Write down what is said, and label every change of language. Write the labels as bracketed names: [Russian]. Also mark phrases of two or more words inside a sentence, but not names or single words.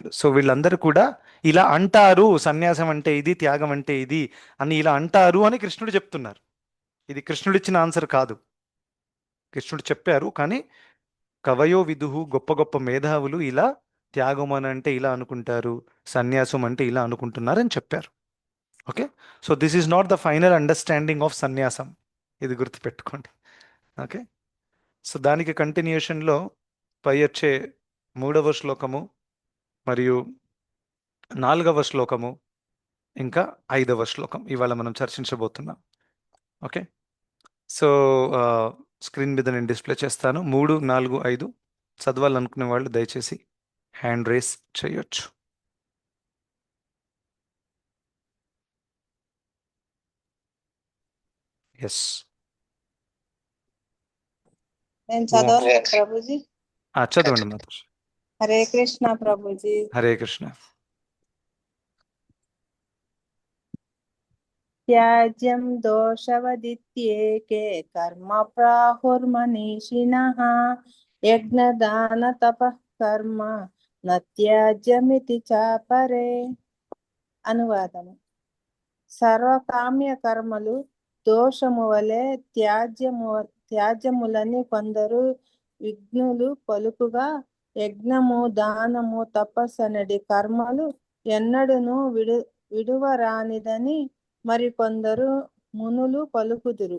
[Telugu] సో వీళ్ళందరూ కూడా ఇలా అంటారు, సన్యాసం అంటే ఇది, త్యాగం అంటే ఇది అని ఇలా అంటారు అని కృష్ణుడు చెప్తున్నారు. ఇది కృష్ణుడు ఇచ్చిన ఆన్సర్ కాదు, కృష్ణుడు చెప్పారు. కానీ [Sanskrit] కవయో విదుహు, [Telugu] గొప్ప గొప్ప మేధావులు ఇలా త్యాగం అని అంటే ఇలా అనుకుంటారు, సన్యాసం అంటే ఇలా అనుకుంటున్నారు అని చెప్పారు. [English] Okay. So this is not the final understanding of సన్యాసం, [Telugu] ఇది గుర్తుపెట్టుకోండి. [English] ఓకే. [Telugu] సో దానికి కంటిన్యూషన్లో పై వచ్చే 3వ శ్లోకము మరియు 4వ శ్లోకము ఇంకా 5వ శ్లోకం ఇవాళ మనం చర్చించబోతున్నాం. [English] Okay. So [Telugu] స్క్రీన్ మీద నేను డిస్ప్లే చేస్తాను. 3, 4, 5 చదవాలనుకునే వాళ్ళు దయచేసి [English] hand raise [Telugu] చేయొచ్చు. ఎస్. నేను చదవాలి ప్రభుజీ. చదవండి మాతాజీ. [Hindi] हरे कृष्णा प्रभु जी। [Telugu] హరే కృష్ణ. [Sanskrit] त्याज्यं दोषवदित्येके कर्म प्राहुर्मनीषिणः यज्ञदान तपः कर्म न त्याज्यमिति चापरे। [Telugu] అనువాదము. సర్వకామ్య కర్మలు దోషము వలె త్యాజ్యములని కొందరు విఘ్నులు పలుకుగా, యజ్ఞము దానము తపస్సనడి కర్మలు ఎన్నడును విడువరానిదని మరికొందరు మునులు పలుకుదురు.